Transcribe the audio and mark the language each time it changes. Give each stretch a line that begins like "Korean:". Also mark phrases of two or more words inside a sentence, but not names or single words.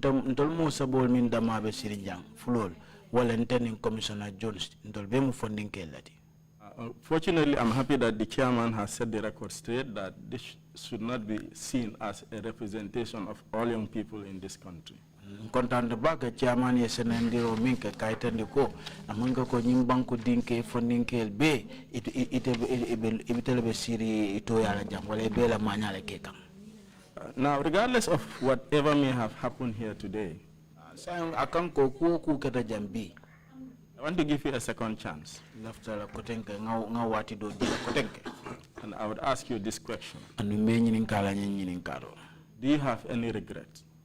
English: Fortunately, I'm happy that the chairman has set the record straight that this should not be seen as a representation of all young people in this country.
Mandingo: Kontan baga chairman yesenendiro minke kaitandi ko amunga ko nyimbanku dinke fondinkel be ibitelebe siri ito yala jam wala bela manyale kekam.
English: Now, regardless of whatever may have happened here today, I want to give you a second chance. And I would ask you this question. Do you have any regret?